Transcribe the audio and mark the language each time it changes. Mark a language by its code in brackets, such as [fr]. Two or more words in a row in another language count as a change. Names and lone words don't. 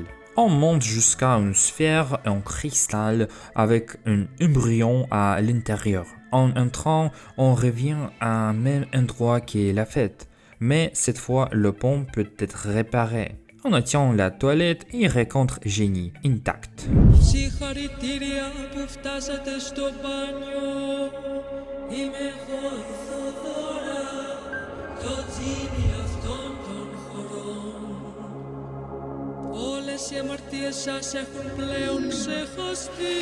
[fr] On monte jusqu'à une sphère en cristal avec un embryon à l'intérieur. En entrant, on revient à un même endroit qu'est la fête. Mais cette fois, le pont peut être réparé. On attend la toilette et rencontre Jenny intacte. [el] Συγχαρητήρια που φτάσατε στο μπάνιο. Είμαι εγώ η Θοδώρα, το τζίνι αυτών των χωρών. Όλες οι αμαρτίες σας έχουν πλέον ξεχαστεί.